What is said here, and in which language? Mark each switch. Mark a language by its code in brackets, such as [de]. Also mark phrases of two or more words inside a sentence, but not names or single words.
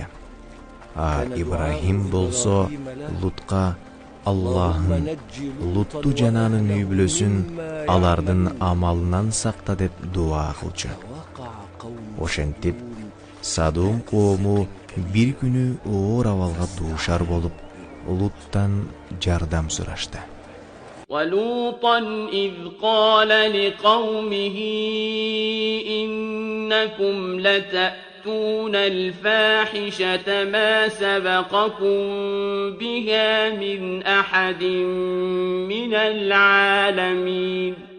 [ky] Ибрахим болсо Лутка Аллахым Лутту жананын үй бүлөсүн алардын амалынан сакта деп дуа кылчу. Ошентип Садом коому бир күнү оор абалга дуушар болуп Луттан жардам сурашты. [ar] ولوطا إذ قال لقومه إنكم لتأتون الفاحشة ما سبقكم بها من أحد من العالمين